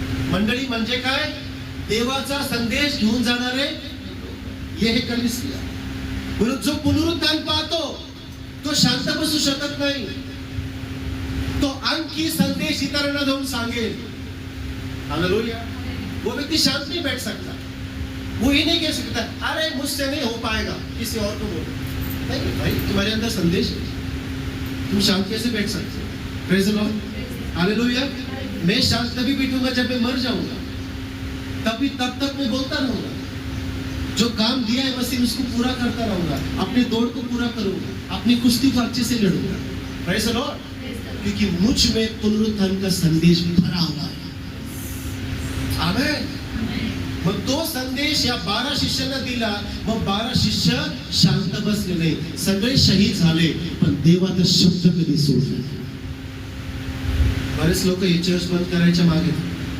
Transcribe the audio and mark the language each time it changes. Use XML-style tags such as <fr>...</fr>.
<mr>मंडळी म्हणजे काय? देवाचा संदेश घेऊन जाणारे. हे कलिसिया. म्हणून जो पुनरुत्थान पाहतो तो शांत बसू शकत नाही. तो आणखी संदेश इतरांना जाऊन सांगेल. हालेलुया.</mr> <hi>वो व्यक्ति शांत नहीं बैठ सकता. वो ये नहीं कह सकता अरे मुझसे नहीं हो पाएगा, किसी और को बोलो. नहीं भाई, तुम्हारे अंदर संदेश है. तुम शांत कैसे बैठ सकते हो?</hi> <en>Praise the lord.</en> <hi>हालेलुया. मैं शांत तभी बैठूंगा जब मैं मर जाऊंगा. तब तक मैं बोलता रहूंगा. जो काम दिया है मसीह उसको पूरा करता रहूंगा. अपनी दौड़ को पूरा करूंगा. अपनी कुश्ती को अच्छे से लड़ूंगा.</hi> <en>Praise the lord.</en> <hi>क्योंकि मुझ में पुनरुत्थान का संदेश भरा हुआ है. आमेन.</hi> <mr>मग तो संदेश या 12 शिष्यांना दिला. मग 12 शिष्य शांत बसले नाही. सगळे शहीद झाले, पण देवाचा शब्द कधी सोडला नाही. बरेच लोक हे चर्च बंद करायच्या मागे.</mr>